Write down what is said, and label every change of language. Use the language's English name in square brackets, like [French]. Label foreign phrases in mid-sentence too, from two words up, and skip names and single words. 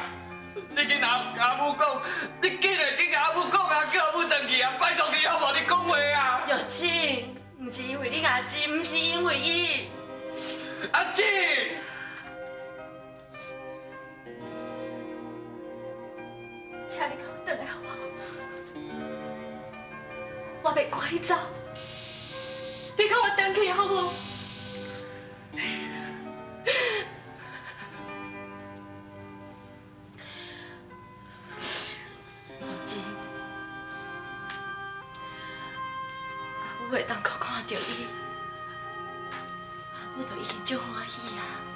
[Min Nan Chinese] 你去甲阿母讲，你紧来去甲阿母讲啊，叫阿母回去啊！拜托你好无？你讲话啊！玉姊，唔是因为你阿姊，唔是因为伊。阿姊，请你甲我回来好不好？我袂赶你走，你甲我回去好不好？我会当可看到你，我就已经足欢喜啊！